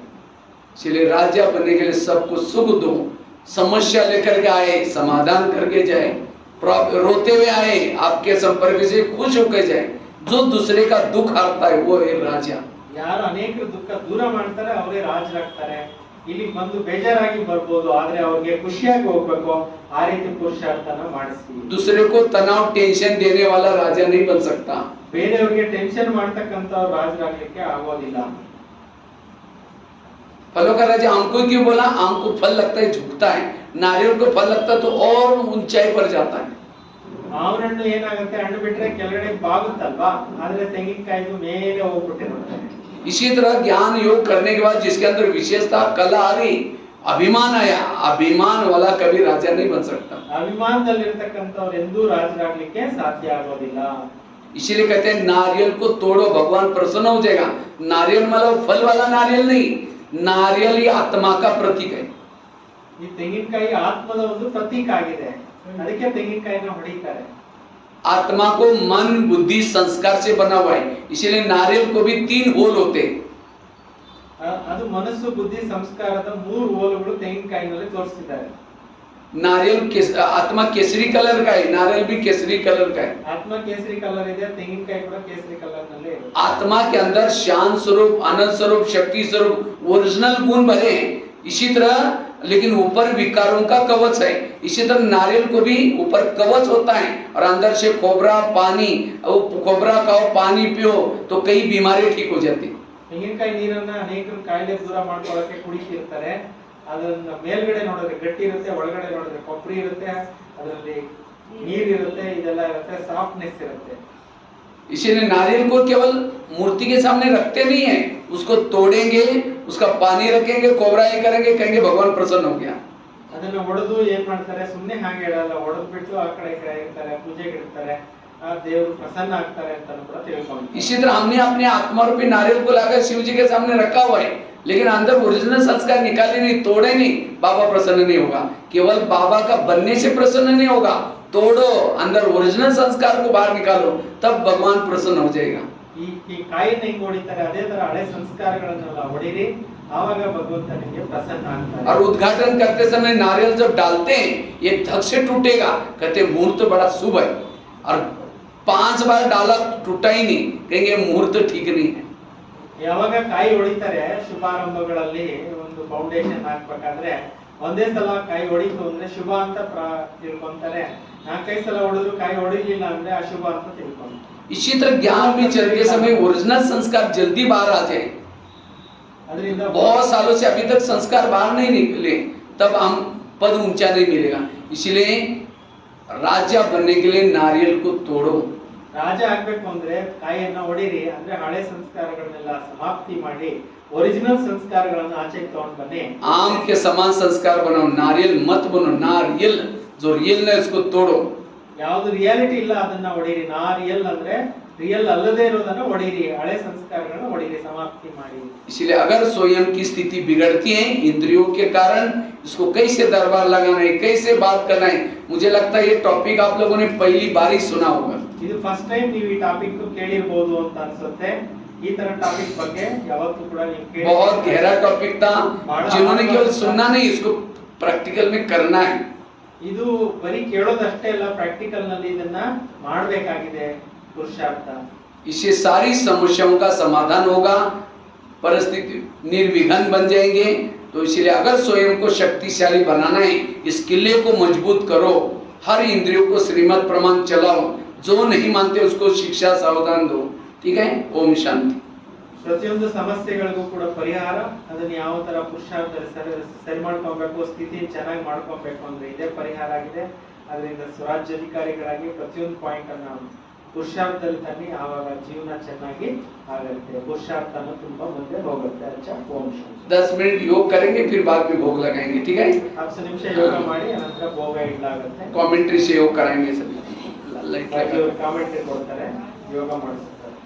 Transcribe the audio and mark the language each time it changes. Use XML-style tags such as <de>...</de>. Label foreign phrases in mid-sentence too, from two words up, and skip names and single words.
<hi>इसलिए राजा बनने के लिए सबको सुख दो, समस्या लेकर के आए समाधान करके जाए, रोते हुए आए आपके संपर्क से खुश होकर जाए। जो दूसरे का दुख हरता है वो है राजा।</hi> <kn>ಯಾರು ಅನೇಕರ ದುಃಖ ದೂರ ಮಾಡ್ತಾರೆ ಅವರೇ ರಾಜರಾಗ್ತಾರೆ। ಇಲ್ಲಿ ಬಂದು ಬೇಜಾರಾಗಿ ಬರ್ಬೋದು, ಆದ್ರೆ ಅವ್ರಿಗೆ ಖುಷಿಯಾಗಿ ಹೋಗ್ಬೇಕು, ಆ ರೀತಿ ಪುರುಷಾರ್ಥನ ಮಾಡಿಸಿ।</kn> <hi>दूसरे को तनाव टेंशन देने वाला राजा नहीं बन सकता।</hi> <kn>ಬೇರೆಯವರಿಗೆ ಟೆನ್ಷನ್ ಮಾಡ್ತಕ್ಕಂತ ರಾಜರಾಗ್ಲಿಕ್ಕೆ ಆಗೋದಿಲ್ಲ।</kn> <hi>फलों का राजा आम को क्यों बोला? आम को फल लगता है झुकता है, नारियल को फल लगता है तो और ऊंचाई पर जाता है।</hi> <kn>ಮಾವಿನ ಹಣ್ಣು ಏನಾಗುತ್ತೆ, ಹಣ್ಣು ಬಿಟ್ರೆ ಕೆಳಗಡೆ ಬಾಗುತ್ತಲ್ವಾ, ಆದ್ರೆ ತೆಂಗಿನಕಾಯಿದು ಮೇಲೆ ಹೋಗ್ಬಿಟ್ಟಿರುತ್ತೆ।</kn> <hi>इसी तरह ज्ञान योग करने के बाद जिसके अंदर विशेषता कला आ गई, अभिमान आया, अभिमान वाला कभी राजा नहीं बन सकता।</hi> <kn>ಅಭಿಮಾನದಲ್ಲಿರ್ತಕ್ಕಂಥವ್ರು ಎಂದೂ ರಾಜರಾಗ್ಲಿಕ್ಕೆ ಸಾಧ್ಯ ಆಗೋದಿಲ್ಲ।</kn> <hi>इसीलिए कहते हैं नारियल को तोड़ो भगवान प्रसन्न हो जाएगा। नारियल मतलब फल वाला नारियल नहीं, नारियल ही आत्मा का प्रतीक है।</hi> <kn>ಈ ತೆಂಗಿನಕಾಯಿ ಆತ್ಮದ ಒಂದು ಪ್ರತೀಕ ಆಗಿದೆ, ಅದಕ್ಕೆ ತೆಂಗಿನಕಾಯಿನ ಹೊಡಿತಾರೆ।</kn> <hi>आत्मा को मन बुद्धि संस्कार से बना हुआ है, इसीलिए नारियल को भी 3 होल होते हैं।</hi> <kn>ಅದು ಮನಸ್ಸು ಬುದ್ಧಿ ಸಂಸ್ಕಾರದ 3 ಹೋಲುಗಳು ತೆಂಗಿನಕಾಯಿನಲ್ಲಿ ತೋರಿಸಿದ್ದಾರೆ।</kn> <hi>नारियल आत्मा केसरी कलर का है, नारियल भी केसरी कलर का है।</hi> <kn>ಆತ್ಮ ಕೇಸರಿ ಕಲರ್ ಇದೆ, ತೆಂಗಿನಕಾಯಿ ಕೂಡ ಕೇಸರಿ ಕಲರ್ ನಲ್ಲಿ ಇದೆ।</kn> <hi>आत्मा के अंदर शांत स्वरूप, आनंद स्वरूप, शक्ति स्वरूप, ओरिजिनल गुण भरे हैं। इसी तरह लेकिन ऊपर विकारों का कवच है। इसी तरह नारियल को भी ऊपर कवच होता है और अंदर से खोबरा पानी, खोबरा खाओ पानी पियो तो कई बीमारी ठीक हो जाती।</hi> <kn>ತೆಂಗಿನಕಾಯಿ ನೀರನ್ನ ಅನೇಕರು ಕಾಯಿಲೆ ದೂರ ಮಾಡ್ಕೊಳ್ಳೋಕೆ ಕುಡಿತಿರ್ತಾರೆ। ಅದನ್ನ ಮೇಲ್ಗಡೆ ನೋಡಿದ್ರೆ ಗಟ್ಟಿ ಇರುತ್ತೆ, ಒಳಗಡೆ ನೋಡಿದ್ರೆ ಕೊಬ್ಬರಿ ಇರುತ್ತೆ, ಅದರಲ್ಲಿ ನೀರು ಇರುತ್ತೆ, ಇದೆಲ್ಲ ಇರುತ್ತೆ, ಸಾಫ್ಟ್ನೆಸ್ ಇರುತ್ತೆ।</kn> <hi>इसीलिए नारियल को केवल मूर्ति के सामने रखते नहीं है, उसको तोड़ेंगे, उसका पानी रखेंगे, कोबरा ये करेंगे, कहेंगे भगवान प्रसन्न हो गया।</hi> <kn>ಅದನ್ನ ಒಡೆದು ಏನ್ ಮಾಡ್ತಾರೆ, ಸುಮ್ಮನೆ ಹಾಗೆ ಇಡಲ್ಲ, ಒಡೆದು ಬಿಟ್ಟು ಆ ಕಡೆ ಈ ಕಡೆ ಇರ್ತಾರೆ, ಪೂಜೆಗೆ ಇಡ್ತಾರೆ, ಆ ದೇವರು ಪ್ರಸನ್ನ ಆಗ್ತಾರೆ ಅಂತ ಕೂಡ ತಿಳ್ಕೊಂಡು।</kn> <hi>इसी तरह हमने अपने आत्मा रूपी नारियल को लाकर शिव जी के सामने रखा हुआ है, लेकिन अंदर ओरिजिनल संस्कार निकाले नहीं, तोड़े नहीं, बाबा प्रसन्न नहीं होगा। केवल बाबा का बनने से प्रसन्न नहीं होगा, तोड़ो, अंदर ओरिजिनल संस्कार को बाहर निकालो, तब भगवान प्रसन्न हो जाएगा।</hi> <kn>ಈ ಕಾಯಿನ ಹೆಂಗ್ ಹೊಡಿತಾರೆ ಅದೇ ತರ ಹಳೆ ಸಂಸ್ಕಾರಗಳನ್ನೆಲ್ಲ ಹೊಡಿರಿ, ಆವಾಗ ಭಗವಂತ ನಿಮಗೆ ಪ್ರಸನ್ನ ಆಗ್ತಾನೆ।</kn> <hi>और उद्घाटन करते समय नारियल जब डालते हैं ये धक से टूटेगा, कहते मुहूर्त बड़ा शुभ है, और 5 बार डाला टूटा ही नहीं, कहेंगे मुहूर्त ठीक नहीं है।</hi> <kn>ಯಾವಾಗ ಕಾಯಿ ಹೊಡಿತಾರೆ ಶುಭಾರಂಭಗಳಲ್ಲಿ ಒಂದು ಫೌಂಡೇಶನ್ ಹಾಕ್ಬೇಕಾದ್ರೆ ಒಂದೇ ಸಲ ಕಾಯಿ ಹೊಡಿತು ಅಂದ್ರೆ ಶುಭ ಅಂತ ತಿಳ್ಕೊಂತಾರೆ, 4-5 ಸಲ ಹೊಡೆದ್ರು ಕಾಯಿ ಹೊಡಿಲಿಲ್ಲ ಅಂದ್ರೆ ಅಶುಭ ಅಂತ ತಿಳ್ಕೊಂತಾರೆ।</kn> <hi>इसी तरह ज्ञान में चलते समय ओरिजिनल संस्कार जल्दी बाहर आ जाए।</hi> <kn>ಅದರಿಂದ</kn> <hi>बहुत सालों से अभी तक संस्कार बाहर नहीं निकले, तब हम पद ऊंचा नहीं मिलेगा। इसलिए राजा बनने के लिए नारियल को तोड़ो,</hi> <kn>ರಾಜ ಆಗ್ಬೇಕು ಅಂದ್ರೆ ತಾಯಿಯನ್ನ ಹೊಡಿರಿ ಅಂದ್ರೆ ಹಳೆ ಸಂಸ್ಕಾರಗಳನ್ನೆಲ್ಲ ಸಮಾಪ್ತಿ ಮಾಡಿ ओरिजिनल ಸಂಸ್ಕಾರಗಳನ್ನು ಆಚೆಗೆ ತಗೊಂಡು ಬನ್ನಿ.</kn> <hi>आम के समान संस्कार बनाओ, नारियल मत बनो, नारियल जो रियल है उसको तोड़ो.</hi> <kn>ಯಾವುದು ರಿಯಾಲಿಟಿ ಇಲ್ಲ ಅದನ್ನ ಹೊಡಿರಿ. ನಾರಿಯಲ್ ಅಂದ್ರೆ ರಿಯಲ್ ಅಲ್ಲದೆ ಇರೋದನ್ನ ಹೊಡಿರಿ, ಹಳೆ ಸಂಸ್ಕಾರಗಳನ್ನ ಹೊಡಿರಿ, ಸಮಾಪ್ತಿ ಮಾಡಿ.</kn> <hi>इसलिए अगर स्वयं की स्थिति बिगड़ती है इंद्रियों के कारण, इसको कैसे दरबार लगाना है, कैसे बात करना है, मुझे लगता है ये टॉपिक आप लोगों ने पहली बार ही सुना होगा.</hi> <kn>ಇದು</kn> <en>first time</en> <kn>ನೀವು ಈ ಟಾಪಿಕ್ ಕೇಳಿರಬಹುದು ಅಂತ ಅನ್ಸುತ್ತೆ. ಈ ತರ ಟಾಪಿಕ್ ಬಗ್ಗೆ ಯಾವತ್ತೂ ಕೂಡ ನೀವು ಕೇಳಿ.</kn> <hi>बहुत गहरा टॉपिक था, जिन्होंने केवल सुनना नहीं, इसको प्रैक्टिकल में करना है.</hi> <kn>ಇದು ಬರೀ ಕೇಳೋದಷ್ಟೇ ಅಲ್ಲ, ಪ್ರಾಕ್ಟಿಕಲ್ ನಲ್ಲಿ ಇದನ್ನ ಮಾಡಬೇಕಾಗಿದೆ ಪುರುಷಾರ್ಥ.</kn> <hi>इससे सारी समस्याओं का समाधान होगा, परिस्थिति निर्विघ्न बन जाएंगे. तो इसलिए अगर स्वयं को शक्तिशाली बनाना है, इस किले को मजबूत करो, हर इंद्रियों को श्रीमद् प्रमाण चलाओ, जो नहीं मानते उसको शिक्षा सावधान दो. ठीक है. ओम शांति.</hi> <kn>ಪ್ರತಿಯೊಂದು ಸಮಸ್ಯೆಗಳಿಗೂ ಕೂಡ ಪರಿಹಾರ, ಅದನ್ನ ಯಾವ ತರ ಪುರುಷಾರ್ಥ ಸರಿ ಮಾಡ್ಕೊಬೇಕು, ಸ್ಥಿತಿ ಚೆನ್ನಾಗಿ ಮಾಡ್ಕೊಬೇಕು ಅಂದ್ರೆ ಇದೇ ಪರಿಹಾರ ಆಗಿದೆ. ಅದರಿಂದ ಸ್ವರಾಜ್ಯಾಧಿಕಾರಿಗಳಾಗಿ ಪ್ರತಿಯೊಂದು ಪಾಯಿಂಟ್ ಅನ್ನ ಪುರುಷಾರ್ಥದಲ್ಲಿ ತನ್ನಿ, ಆವಾಗ ಜೀವನ ಚೆನ್ನಾಗಿ ಆಗುತ್ತೆ, ಪುರುಷಾರ್ಥನ ತುಂಬಾ ಮುಂದೆ ಹೋಗುತ್ತೆ. ಅಚ್ಚಾ. ಓಂ ಶಾಂತಿ.</kn> <hi>10 मिनट योग करेंगे, फिर बाद में भोग लगाएंगे. ठीक है.</hi> <kn>10 ನಿಮಿಷ ಯೋಗ ಮಾಡಿ ಅನಂತರ ಭೋಗ ಇಡಲಾಗುತ್ತೆ.</kn> <hi>कमेंट्री से योग कराएंगे सभी.</hi> <kn>ಕಾಮೆಂಟ್ರಿ ಕೊಡ್ತಾರೆ, ಯೋಗ ಮಾಡಿಸ್ತಾರೆ.</kn>